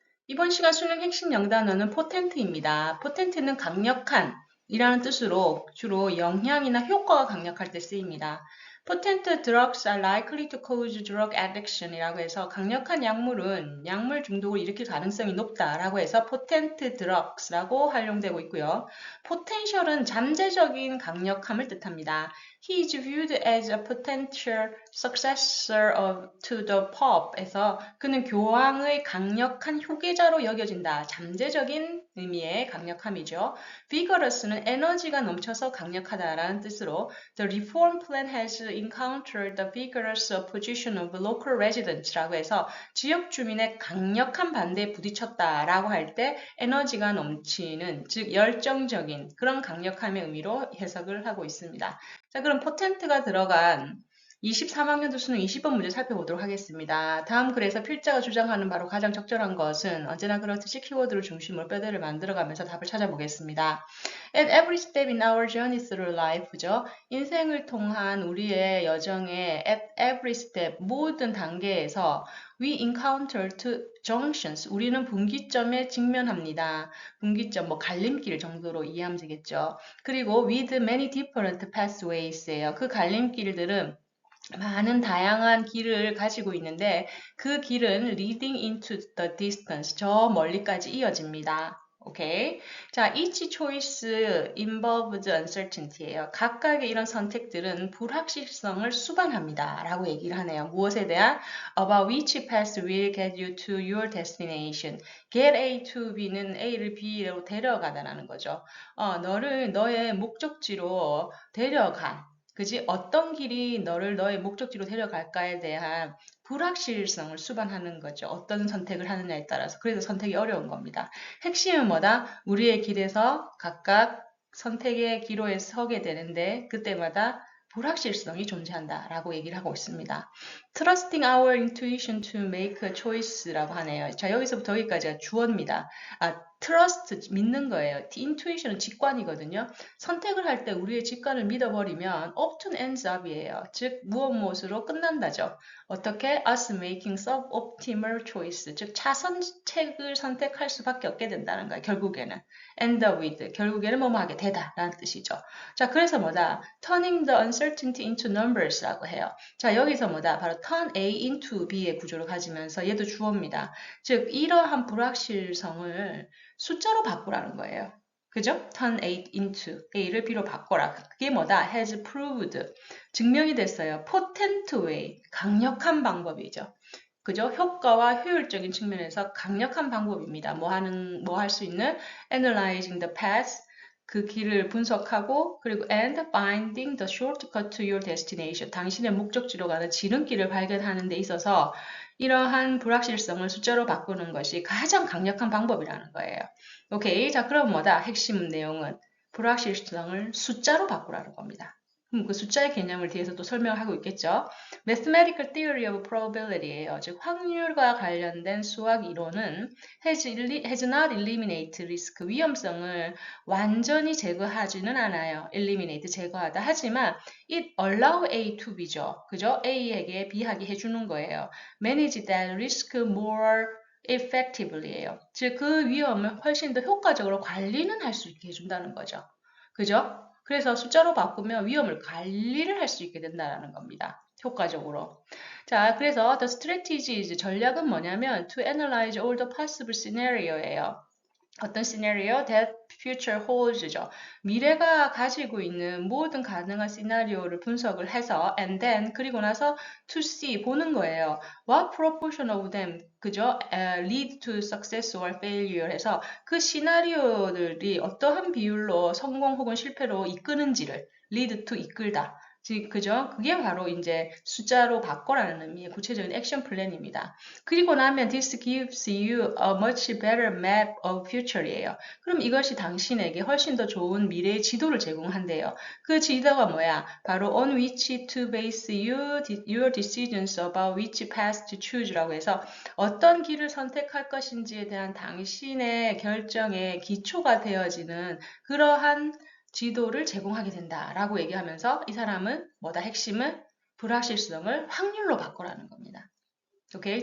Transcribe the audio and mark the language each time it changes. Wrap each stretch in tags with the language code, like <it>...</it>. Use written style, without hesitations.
<ko>이번 시간 수능 핵심 영단어는 포텐트입니다. 포텐트는 강력한 이라는 뜻으로 주로 영향이나 효과가 강력할 때 쓰입니다.</ko> <en>Potent drugs are likely to cause drug addiction</en> <ko>이라고 해서 강력한 약물은 약물 중독을 일으킬 가능성이 높다라고 해서 potent drugs라고 활용되고 있고요. potential은 잠재적인 강력함을 뜻합니다.</ko> <en>He is viewed as a potential successor to the Pope에서</en> <ko>그는 교황의 강력한 후계자로 여겨진다. 잠재적인 의미의 강력함이죠. Vigorous는 에너지가 넘쳐서 강력하다라는 뜻으로</ko> <en>The reform plan has encountered the vigorous opposition of local residents</en> <ko>라고 해서 지역 주민의 강력한 반대에 부딪혔다라고 할 때 에너지가 넘치는 즉 열정적인 그런 강력함의 의미로 해석을 하고 있습니다. 자, 그럼 포텐트가 들어간 24학년도 수능 20번 문제 살펴보도록 하겠습니다. 다음 글에서 필자가 주장하는 바로 가장 적절한 것은 언제나 그렇듯이 키워드를 중심으로 뼈대를 만들어가면서 답을 찾아보겠습니다.</ko> <en>At every step in our journey through life죠.</en> <ko>인생을 통한 우리의 여정에</ko> <en>at every step</en> <ko>모든 단계에서</ko> <en>we encounter two junctions.</en> <ko>우리는 분기점에 직면합니다. 분기점, 갈림길 정도로 이해하면 되겠죠.</ko> <en>그리고 with many different pathways예요.</en> <ko>그 갈림길들은 많은 다양한 길을 가지고 있는데 그 길은</ko> <en>leading into the distance,</en> <ko>저 멀리까지 이어집니다. 오케이. 자,</ko> <en>each choice involves uncertainty예요.</en> <ko>각각의 이런 선택들은 불확실성을 수반합니다. 라고 얘기를 하네요. 무엇에 대한?</ko> <en>About which path will get you to your destination. Get A to B</en> <ko>는 A를 B로 데려가다라는 거죠. 너를 너의 목적지로 데려간 그지? 어떤 길이 너를 너의 목적지로 데려갈까에 대한 불확실성을 수반하는 거죠. 어떤 선택을 하느냐에 따라서. 그래서 선택이 어려운 겁니다. 핵심은 뭐다? 우리의 길에서 각각 선택의 기로에 서게 되는데 그때마다 불확실성이 존재한다라고 얘기를 하고 있습니다.</ko> <en>Trusting our intuition to make a choice</en> <ko>라고 하네요. 자, 여기서부터 여기까지가 주어입니다. trust, 믿는 거예요. intuition은 직관이거든요. 선택을 할 때 우리의 직관을 믿어버리면</ko> <en>often ends up</en> <ko>이에요. 즉, 무엇으로 끝난다죠. 어떻게?</ko> <en>us making suboptimal choice,</en> <ko>즉 차선책을 선택할 수밖에 없게 된다는 거예요. 결국에는.</ko> <en>end up with,</en> <ko>결국에는 뭐뭐 하게 되다 라는 뜻이죠. 자, 그래서 뭐다?</ko> <en>turning the uncertainty into numbers</en> <ko>라고 해요. 자, 여기서 뭐다? 바로 turn A into B의 구조를 가지면서 얘도 주어입니다. 즉, 이러한 불확실성을 숫자로 바꾸라는 거예요. 그죠?</ko> <en>turn A into</en> <ko>A를 B로 바꿔라. 그게 뭐다?</ko> <en>has proved.</en> <ko>증명이 됐어요.</ko> <en>potent way.</en> <ko>강력한 방법이죠. 그죠? 효과와 효율적인 측면에서 강력한 방법입니다. 뭐 할 수 있는</ko> <en>analyzing the path.</en> <ko>그 길을 분석하고 그리고</ko> <en>and finding the shortcut to your destination.</en> <ko>당신의 목적지로 가는 지름길을 발견하는 데 있어서 이러한 불확실성을 숫자로 바꾸는 것이 가장 강력한 방법이라는 거예요. 오케이. 자, 그럼 뭐다? 핵심 내용은 불확실성을 숫자로 바꾸라는 겁니다. 그 숫자의 개념을 뒤에서 또 설명하고 있겠죠.</ko> <en>Mathematical Theory of Probability예요.</en> <ko>즉 확률과 관련된 수학 이론은</ko> <en>has not eliminate risk,</en> <ko>위험성을 완전히 제거하지는 않아요. eliminate, 제거하다. 하지만</ko> <en>it allow A to B죠.</en> <ko>그죠? A에게 B하게 해주는 거예요.</ko> <en>manage that risk more effectively예요.</en> <ko>즉 그 위험을 훨씬 더 효과적으로 관리는 할 수 있게 해준다는 거죠. 그죠? 그래서 숫자로 바꾸면 위험을 관리를 할 수 있게 된다는 겁니다. 효과적으로. 자, 그래서</ko> <en>the strategies,</en> <ko>전략은 뭐냐면</ko> <en>to analyze all the possible scenario예요.</en> <ko>어떤 시나리오?</ko> <en>That future holds죠.</en> <ko>미래가 가지고 있는 모든 가능한 시나리오를 분석을 해서</ko> <en>and then</en> <ko>그리고 나서</ko> <en>to see</en> <ko>보는 거예요.</ko> <en>What proportion of them 그죠? lead to success or failure</en> <ko>해서 그 시나리오들이 어떠한 비율로 성공 혹은 실패로 이끄는지를 lead to 이끌다. 즉, 그죠? 그게 바로 이제 숫자로 바꿔라는 의미의 구체적인 액션 플랜입니다.</ko> <en>그리고 나면 this gives you a much better map of future이에요.</en> <ko>그럼 이것이 당신에게 훨씬 더 좋은 미래의 지도를 제공한대요. 그 지도가 뭐야? 바로</ko> <en>on which to base your decisions about which path to choose</en> <ko>라고 해서 어떤 길을 선택할 것인지에 대한 당신의 결정의 기초가 되어지는 그러한 지도를 제공하게 된다라고 얘기하면서 이 사람은 뭐다? 핵심은 불확실성을 확률로 바꾸라는 겁니다. 오케이.</ko>